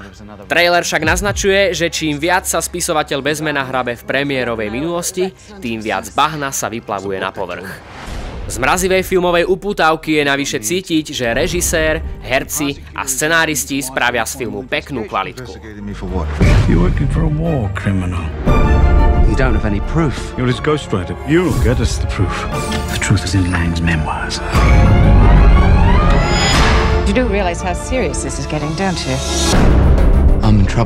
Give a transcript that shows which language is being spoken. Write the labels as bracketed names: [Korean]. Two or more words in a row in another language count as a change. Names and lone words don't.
[Slovak] Trailer však naznačuje, že čím viac sa spisovateľ bezmena hrabe v premiérovej minulosti, tým viac bahna sa vyplavuje na povrch. Z mrazivej filmovej upútavky je navyše cítiť, že režisér, herci a scenáristi spravia z filmu peknú kvalitku. [English] You're working for a war criminal. You don't have any proof. You're his ghostwriter. You'll get us the proof. The truth is in Lang's memoirs. You do realize how serious this is getting, don't you? I'm in trouble.